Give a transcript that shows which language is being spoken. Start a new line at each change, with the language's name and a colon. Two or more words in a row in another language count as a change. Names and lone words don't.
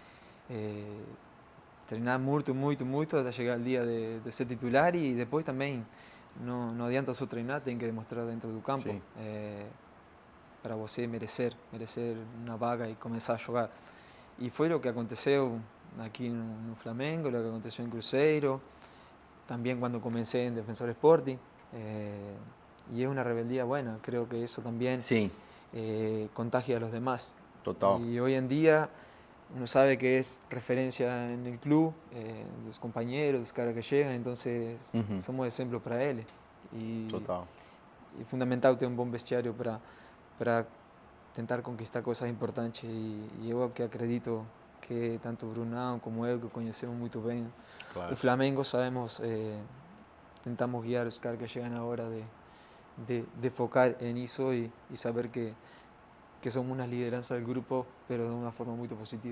Portuguese: Treinar muito até chegar ao dia de ser titular e depois também não adianta só treinar, tem que demonstrar dentro do campo para você merecer uma vaga e começar a jogar. E foi o que aconteceu aqui no Flamengo, o que aconteceu em Cruzeiro, também quando comecei em Defensor Sporting. E é uma rebeldia
Spanish: buena, creo que
Portuguese: isso também contagia
Spanish: a los demás.
Portuguese: Total.
Spanish: Y hoy en día uno sabe que es referencia en el club, los compañeros, los caras que llegan, entonces somos ejemplos para él. Total.
Portuguese: E fundamental ter um bom vestiário para tentar conquistar coisas importantes. E eu que acredito que tanto o Brunão como eu, que conhecemos muito bem o Flamengo, sabemos, tentamos guiar os caras que chegam agora de focar nisso e saber que somos uma liderança do grupo, mas de uma forma muito positiva.